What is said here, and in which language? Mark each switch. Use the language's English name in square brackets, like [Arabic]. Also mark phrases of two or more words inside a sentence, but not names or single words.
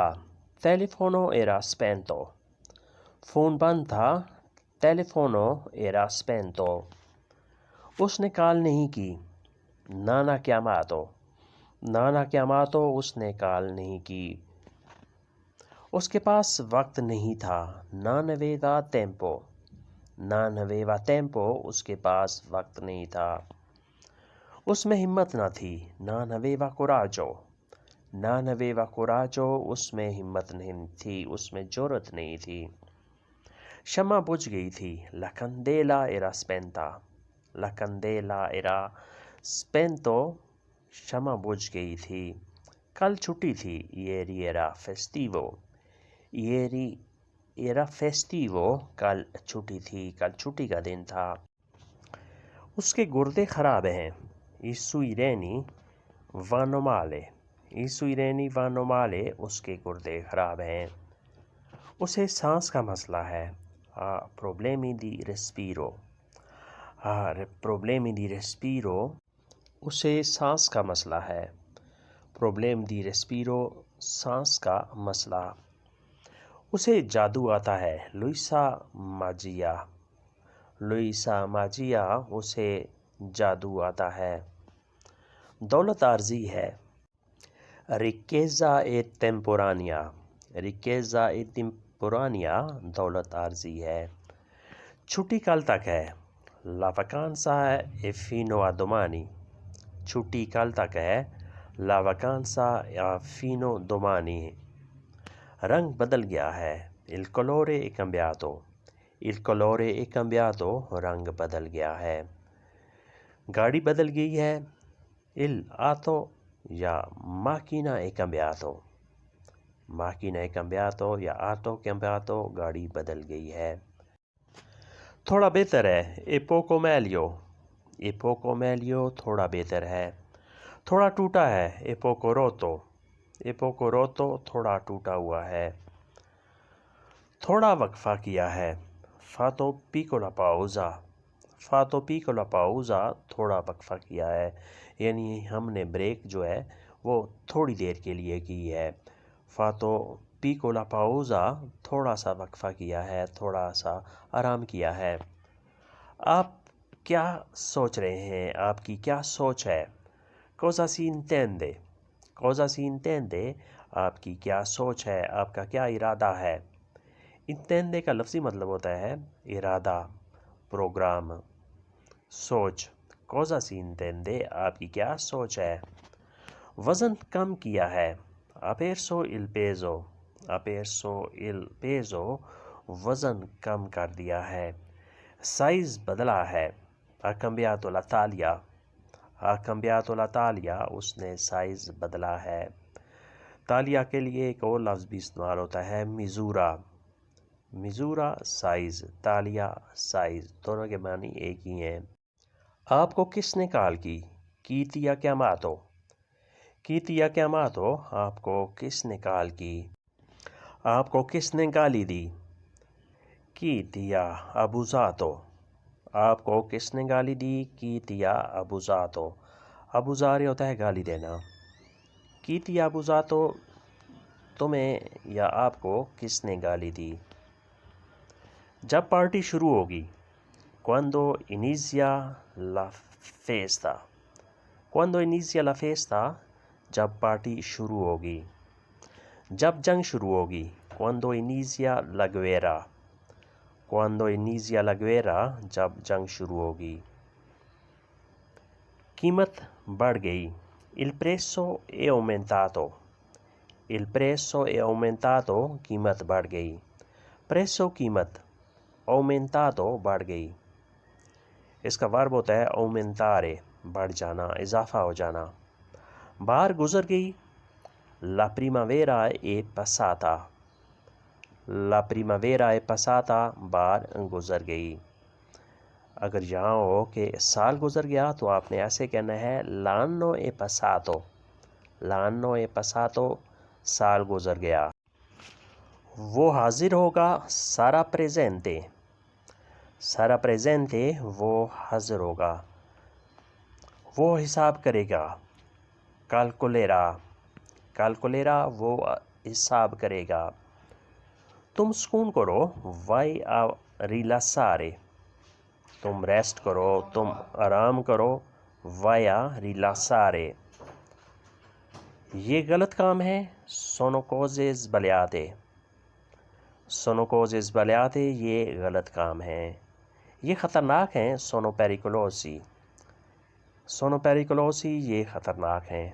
[Italian] telefono era spento, [Urdu] فون بند تھا. [Italian] telefono era spento. [Urdu] اس نے کال نہیں کی. [Italian] non ha chiamato, non ha chiamato, [Urdu] اس نے کال نہیں کی. اس کے پاس وقت نہیں تھا. [Italian] non aveva tempo, non aveva tempo, [Urdu] اس کے پاس وقت نہیں تھا. اس میں ہمت نہ تھی. [Italian] non aveva coraggio, non aveva coraggio, [Urdu] اس میں ہمت نہیں تھی، اس میں ضرورت نہیں تھی. شمع بجھ گئی تھی. [Italian] la candela era spenta, la candela era spento, [Urdu] شمع بجھ گئی تھی. کل چھٹی تھی. [Italian] ieri era festivo, ieri era festivo, [Urdu] کل چھٹی تھی، کل چھٹی کا دن تھا. اس کے گردے خراب ہیں. [Italian] I suoi reni vanno male, I suoi reni vanno male, [Urdu] اس کے گردے خراب ہیں. اسے سانس کا مسئلہ ہے. [Italian] Ha problemi di respiro, ha problemi di respiro, [Urdu] اسے سانس کا مسئلہ ہے. [Italian] Problem di respiro, [Urdu] سانس کا مسئلہ. اسے جادو آتا ہے. [Italian] Lui sa magia, lui sa magia, [Urdu] اسے جادو آتا ہے. دولت عارضی ہے. [Italian] Ricchezza e temporanea, ricchezza e temporanea, [Urdu] دولت عارضی ہے. چھٹی کل تک ہے. [Italian] La vacanza è fino a domani, [Urdu] چھٹی کل تک ہے. [Italian] La vacanza è fino domani, [Urdu] رنگ بدل گیا ہے. [Italian] Il colore è cambiato, il colore è cambiato, [Urdu] رنگ بدل گیا ہے. گاڑی بدل گئی ہے. [Italian] Il auto या macchina è cambiato, macchina è cambiato या auto cambiato, [Urdu] گاڑی بدل گئی ہے. تھوڑا بہتر ہے. [Italian] E poco meglio, e poco meglio, [Urdu] تھوڑا بہتر ہے. تھوڑا ٹوٹا ہے. [Italian] E poco rotto, e poco rotto, [Urdu] تھوڑا ٹوٹا ہوا ہے. تھوڑا وقفہ کیا ہے. [Italian] Fatto piccola pausa, fatto piccola pausa, [Urdu] تھوڑا وقفہ کیا ہے یعنی ہم نے بریک جو ہے وہ تھوڑی دیر کے لیے کی ہے. [Italian] Fatto piccola pausa, [Urdu] تھوڑا سا وقفہ کیا ہے، تھوڑا سا آرام کیا ہے. آپ کیا سوچ رہے ہیں? آپ کی کیا سوچ ہے? [Italian] Cosa si intende, cosa si intende, [Urdu] آپ کی کیا سوچ ہے، آپ کا کیا ارادہ ہے. انٹینڈے کا لفظی مطلب ہوتا ہے ارادہ، پروگرام، سوچ. [Italian] Cosa si intende, [Urdu] آپ کی کیا سوچ ہے۔ وزن کم کیا ہے. [Italian] Ha perso il peso, ha perso il peso, [Urdu] وزن کم کر دیا ہے. سائز بدلا ہے. [Italian] Ha cambiato la taglia, ha cambiato la taglia, [Urdu] اس نے سائز بدلا ہے. طالیہ کے لیے ایک اور لفظ بھی استعمال ہوتا ہے مزورا، مزورا سائز، طالیہ سائز، دونوں کے معنی ایک ہی ہیں. آپ کو کس نے کال کی؟ [Italian] Chi ti ha chiamato? Chi ti ha chiamato? [Urdu] آپ کو کس نے کال کی؟ آپ کو کس نے گالی دی؟ [Italian] Chi ti ha abusato? [Urdu] آپ کو کس نے گالی دی؟ [Italian] Chi ti ha abusato? [Urdu] ابوزار ہوتا ہے گالی دینا۔ [Italian] Chi ti ha abusato؟ [Urdu] تمہیں یا آپ کو کس نے گالی دی؟ جب پارٹی شروع ہوگی۔ [Italian] Quando inizia la festa? Quando inizia la festa؟ [Urdu] جب پارٹی شروع ہوگی۔ جب جنگ شروع ہوگی۔ [Italian] Quando inizia la guerra؟ Quando inizia la guerra؟ [Urdu] جب جنگ شروع ہوگی۔ قیمت بڑھ گئی۔ [Italian] Il prezzo è aumentato۔ Il prezzo è aumentato۔ [Urdu] قیمت بڑھ گئی۔ Prezzo قیمت، aumentato بڑھ گئی۔ اس کا ورب ہوتا ہے aumentare، بڑھ جانا، اضافہ ہو جانا۔ بہار گزر گئی۔ [Italian] La primavera è passata۔ La primavera è passata۔ [Urdu] بہار گزر گئی۔ اگر یہاں ہو کہ سال گزر گیا تو آپ نے ایسے کہنا ہے [Italian] l'anno è passato۔ L'anno è passato، [Urdu] سال گزر گیا۔ وہ حاضر ہوگا، [Italian] sarà presente۔ sarà presente، [Urdu] وہ حاضر ہوگا۔ وہ حساب کرے گا، calcolerà۔ calcolerà، وہ حساب کرے گا۔ تم سکون کرو، [Italian] vai a rilassare۔ [Urdu] تم ریسٹ کرو، تم آرام کرو، [Italian] vai a rilassare۔ [Urdu] یہ غلط کام ہے، [Italian] sono cose sbagliate۔ sono cose sbagliate، [Urdu] یہ غلط کام ہے۔ یہ خطرناک ہیں، [Italian] sono pericolosi۔ sono pericolosi، [Urdu] یہ خطرناک ہیں۔